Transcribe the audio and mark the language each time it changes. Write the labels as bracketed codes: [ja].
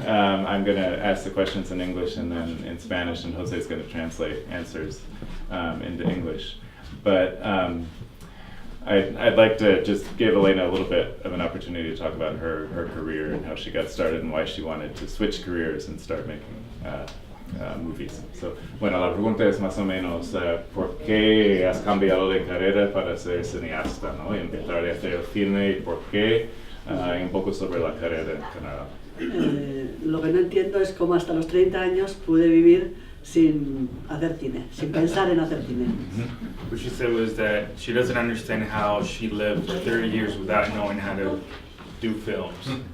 [en] I'm going to ask the questions in English and then in Spanish, and Jose is going to translate answers into English. But I'd like to just give Elena a little bit of an opportunity to talk about her career and how she got started and why she wanted to switch careers and start making movies. [es] So, bueno, la pregunta es más o menos ¿por qué has cambiado de carrera para ser cineasta, ¿no? Y empezar a hacer cine y por qué, y un poco sobre la carrera en general. Lo que no entiendo es cómo hasta los 30 años pude vivir sin hacer cine, sin pensar en hacer cine. [en] What she said was that she doesn't understand how she lived 30 years without knowing how to do films.